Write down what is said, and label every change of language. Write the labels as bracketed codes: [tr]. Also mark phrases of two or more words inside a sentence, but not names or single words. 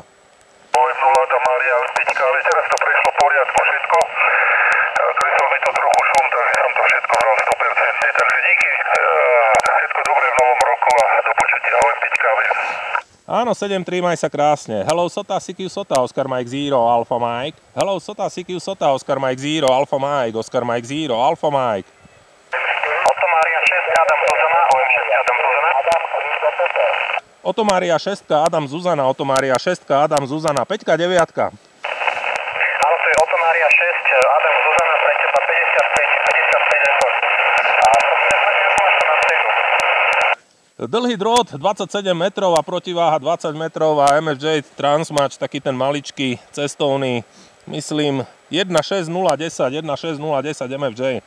[sk] 0, Adam Mária, Peťka, ale teraz to prešlo poriadku všetko. Kresol mi to trochu šum, takže som to všetko bral 100%. Takže díky, všetko dobré v novom roku a do počutia, ahoj Peťka. Áno, 7-3, maj sa krásne. [en] Hello Sota, CQ Sota, Oscar Mike Zero, Alpha Mike. Hello Sota, CQ Sota, Oscar Mike Zero, Alpha Mike, Oscar Mike Zero, Alpha Mike. [sk] Oto Mária 6, Adam Zuzana, OM6, Adam Zuzana. Oto Mária 6, Adam Zuzana, Oto Mária 6, Adam Zuzana, 5, 9. Áno, to je Oto Mária 6, Adam Zuzana, pre teba 55 eur. A Dlhý drôt 27 metrov a protiváha 20 metrov a MFJ Transmatch, taký ten maličký cestovný, myslím 16010 MFJ.